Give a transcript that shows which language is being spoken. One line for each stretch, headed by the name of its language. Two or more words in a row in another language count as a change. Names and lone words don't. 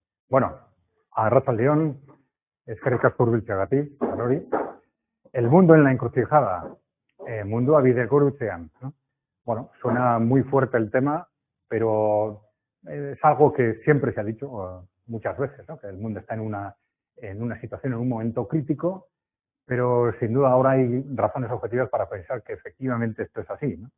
Basque: Bueno, arratsaldeon, eskerrik asko hurbiltzeagatik, hori.
Spanish: El mundo en la encrucijada,
Basque: mundua bidegurutzean,
Spanish: ¿no? Bueno, suena muy fuerte el tema, pero es algo que siempre se ha dicho muchas veces, ¿no? Que el mundo está en una situación, en un momento crítico, pero sin duda ahora hay razones objetivas para pensar que efectivamente esto es así, ¿no?